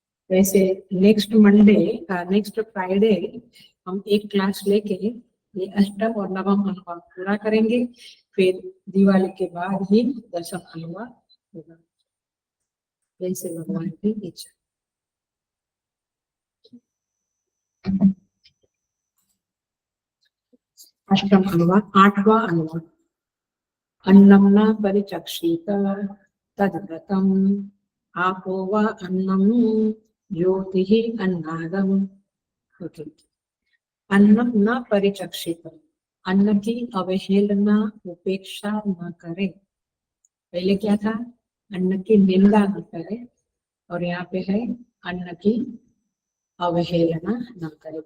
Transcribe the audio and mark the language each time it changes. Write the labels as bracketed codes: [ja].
[hi] वैसे next Monday next Friday हम एक क्लास लेके ये 8वां और 9वां अनुवाद पूरा करेंगे, फिर दिवाली के बाद ही 10वां अनुवाद होगा, जैसे भगवान की इच्छा। अष्टम अनुवाद, 8वां अनुवाद। [sa] अन्नं न परिचक्षित तद्व्रतम् आपो वा अन्नं ज्योतिः अन्नादम्। [hi] ओके, [sa] अन्नं न परिचक्षित, [hi] अन्न की अवहेलना उपेक्षा न करे। पहले क्या था? अन्न की निंदा न करे, और यहाँ पे है अन्न की अवहेलना न करे।